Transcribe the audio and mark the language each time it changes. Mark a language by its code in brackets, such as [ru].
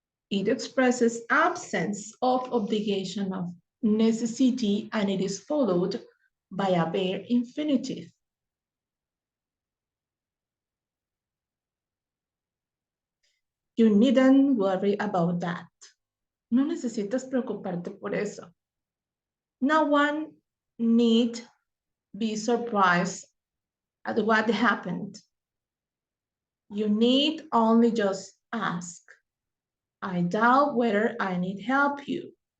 [en] It expresses absence of obligation, of necessity, and it is followed by a bare infinitive. You needn't worry about that. [es] No necesitas preocuparte por eso. [en] No one need be surprised at what happened. You need only just ask. I doubt whether I need help you.